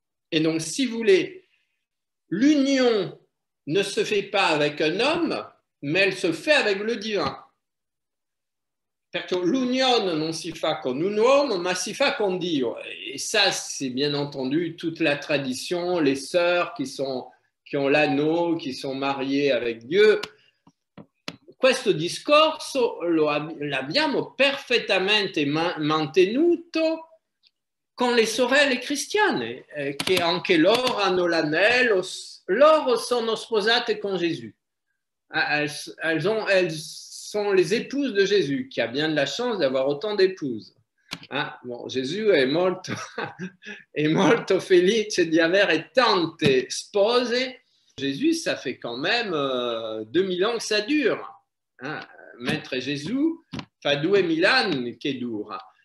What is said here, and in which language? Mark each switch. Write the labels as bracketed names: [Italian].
[French] Et donc, si vous voulez, l'union ne se fait pas avec un homme, mais elle se fait avec le divin. [Italian] Perché l'unione non si fa con un uomo, ma si fa con Dio. [French] Et ça, c'est bien entendu toute la tradition, les sœurs qui ont l'anneau, qui sont mariées avec Dieu, [Italian] questo discorso l'abbiamo perfettamente mantenuto con le sorelle cristiane, che anche loro hanno l'anello, loro sono sposate con Gesù. [French] Elles sont les épouses de Jésus, qui a bien de la chance d'avoir autant d'épouses. [Italian] Bon, Gesù è molto, è molto felice di avere tante spose. [French] Jésus, ça fait quand même 2000 ans que ça dure. [Italian] Maître Jésus fa 2000 anni che dura.